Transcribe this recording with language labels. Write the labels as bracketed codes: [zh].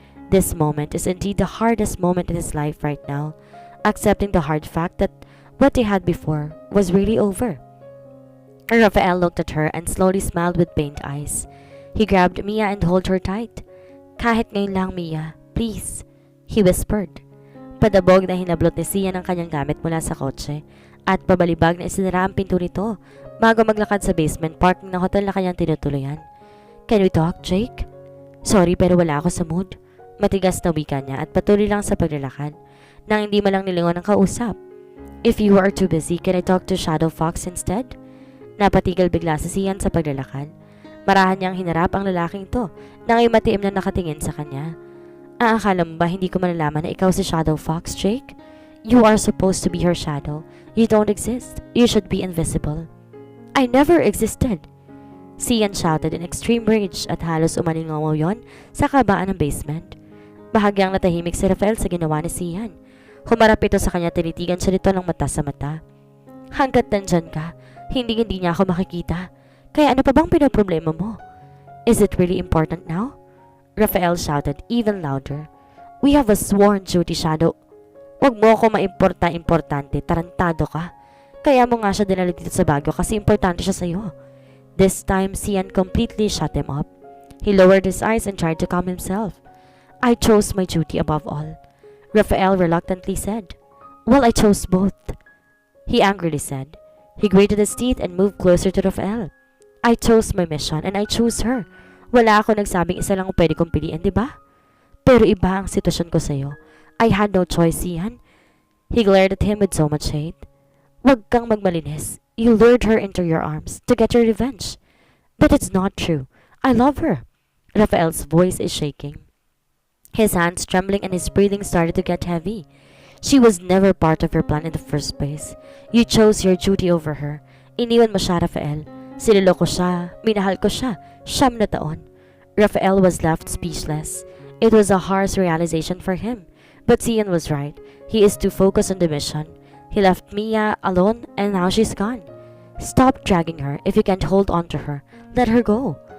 [en] This moment is indeed the hardest moment in his life right now, accepting the hard fact that what they had before was really over. Rafael looked at her and slowly smiled with pained eyes. He grabbed Mia and held her tight. [tl] Kahit ngayon lang, Mia, please, [en] he whispered. [tl] Padabog na hinablot ni Sian ang kanyang gamit mula sa kotse at pabalibag na isinara ang pinto nito bago maglakad sa basement parking ng hotel na kanyang tinutuluyan. [en] Can we talk, Jake? [tl] Sorry pero wala ako sa mood. Matigas na wika niya at patuloy lang sa paglalakad nang hindi malang nilingon ang kausap. [en] If you are too busy, can I talk to Shadow Fox instead? [tl] Napatigil bigla si Sian sa paglalakad. Marahan niyang hinarap ang lalaking ito nang ay matiim na nakatingin sa kanya. Akala mo ba hindi ko malalaman na ikaw si Shadow Fox, Jake? [en] You are supposed to be her shadow. You don't exist. You should be invisible. I never existed. [tl] Sian [en] shouted in extreme rage [tl] at halos umalingaw yon sa kabaan ng basement. Bahagyang natahimik si Rafael sa ginawa ni Sian. Humarap ito sa kanya, tinitigan siya nito ng mata sa mata. Hanggat nandyan ka, hindi niya ako makikita. Kaya ano pa bang pinoproblema mo? [en] Is it really important now? Rafael shouted even louder. We have a sworn duty, Shadow. [tl] Huwag mo ako maimporta-importante, tarantado ka. Kaya mo nga siya dinala dito sa Baguio kasi importante siya sa'yo. [en] This time, Sian completely shut him up. He lowered his eyes and tried to calm himself. I chose my duty above all. Rafael reluctantly said. Well, I chose both. He angrily said. He grated his teeth and moved closer to Rafael. I chose my mission and I chose her. [tl] Wala ako nagsabing isa lang ang pwede kong piliin, di ba? Pero iba ang sitwasyon ko sa'yo. [en] I had no choice, Sian. He glared at him with so much hate. [tl] Huwag kang magmalinis. [en] You lured her into your arms to get your revenge. But it's not true. I love her. Rafael's voice is shaking. His hands trembling and his breathing started to get heavy. She was never part of your plan in the first place. You chose your duty over her. [tl] Iniwan mo siya, Rafael. Sinilo ko siya, minahal ko siya, 9 na taon. [en] Rafael was left speechless. It was a harsh realization for him. But Sian was right. He is too focused on the mission. He left Mia alone and now she's gone. Stop dragging her. If you can't hold on to her, let her go.